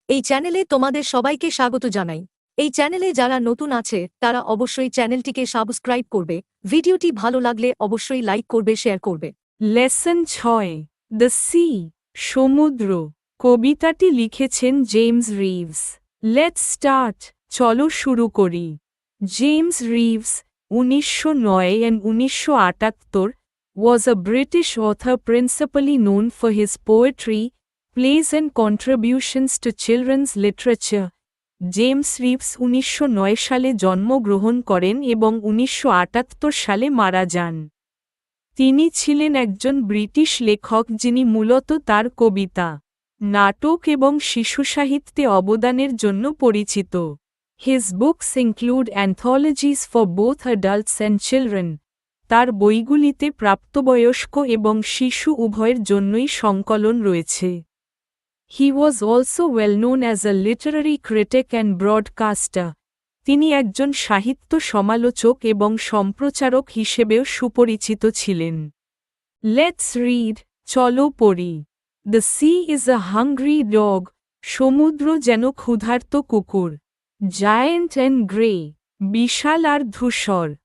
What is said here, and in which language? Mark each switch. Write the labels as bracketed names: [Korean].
[Bangla] এই চ্যানেলে তোমাদের সবাইকে স্বাগত জানাই। এই চ্যানেলে যারা নতুন আছে তারা অবশ্যই চ্যানেলটিকে সাবস্ক্রাইব করবে। ভিডিওটি ভালো লাগলে অবশ্যই লাইক করবে, শেয়ার করবে। লেসন 6 দ্য সি সমুদ্র কবিতাটি লিখেছেন জেমস রিভস। [English] let's start, [Bangla] চলো শুরু করি। [English] James Reeves 1909 and 1978 was a British author principally known for his poetry, plays and contributions to children's literature. [Bangla] James Reeves 1909 সালে জন্মগ্রহণ করেন এবং 1978 সালে মারা যান। তিনি ছিলেন একজন ব্রিটিশ লেখক যিনি মূলত তার কবিতা, নাটক এবং শিশুসাহিত্যে অবদানের জন্য পরিচিত। [English] His books include anthologies for both adults and children. [Bangla] তার বইগুলিতে প্রাপ্তবয়স্ক এবং শিশু উভয়ের জন্যই সংকলন রয়েছে। [English] He was also well known as a literary critic and broadcaster. [Bangla] তিনি একজন সাহিত্য সমালোচক এবং সম্প্রচারক হিসেবেও সুপরিচিত ছিলেন। [English] let's read, [Bangla] চলো পড়ি। [English] the sea is a hungry dog, [Bangla] সমুদ্র যেন ক্ষুধার্ত কুকুর। [English] giant and grey, [Bangla] বিশাল আর ধূসর।